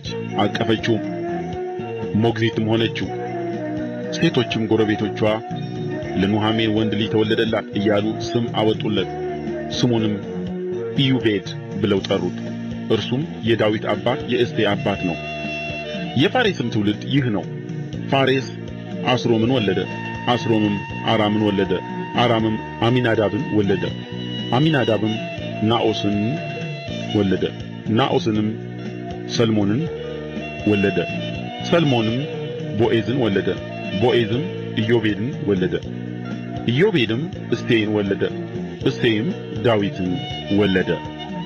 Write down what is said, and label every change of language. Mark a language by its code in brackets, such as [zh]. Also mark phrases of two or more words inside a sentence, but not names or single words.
[am] አቀፈችው፣ ሞግዚትም ሆነችው። ሴቶችም ጎረቤቶቿ ለኑኃሚን ወንድ ልጅ ተወለደላት እያሉ ስም አወጡለት። ስሙንም ኢዮቤድ ብለው ጠሩት። እርሱም የዳዊት አባት የእሴይ አባት ነው። የፋሬስም ትውልድ ይህ ነው። ፋሬስ አስሮምን ወለደ፣ አስሮምም አራምን ወለደ፣ አራምም አሚናዳብን ወለደ፣ አሚናዳብም ናኦስን ወለደ፣ ናኦስንም ሰልሞንን ወለደ፣ ሰልሞንም ቦዔዝን ወለደ፣ ቦዔዝም ኢዮቤድን ወለደ፣ ኢዮቤድም እሴይን ወለደ፣ እሴይም ዳዊትን ወለደ።